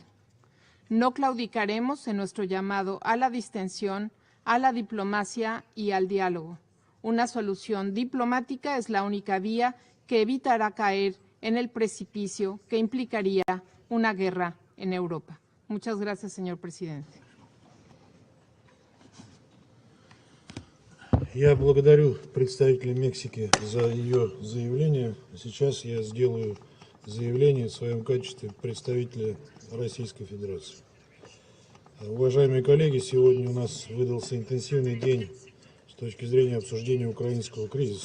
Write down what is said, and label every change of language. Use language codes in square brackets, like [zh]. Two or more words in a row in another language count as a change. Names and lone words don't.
[es] No claudicaremos en nuestro llamado a la distensión, a la diplomacia y al diálogo. Una solución diplomática es la única vía que evitará caer en el precipicio que implicaría una guerra en Europa. Muchas gracias, señor presidente. [ru] Я благодарю представителя Мексики за ее заявление. Сейчас я сделаю заявление в своем качестве представителя Российской Федерации. Уважаемые коллеги, сегодня у нас выдался интенсивный день с точки зрения обсуждения украинского кризиса.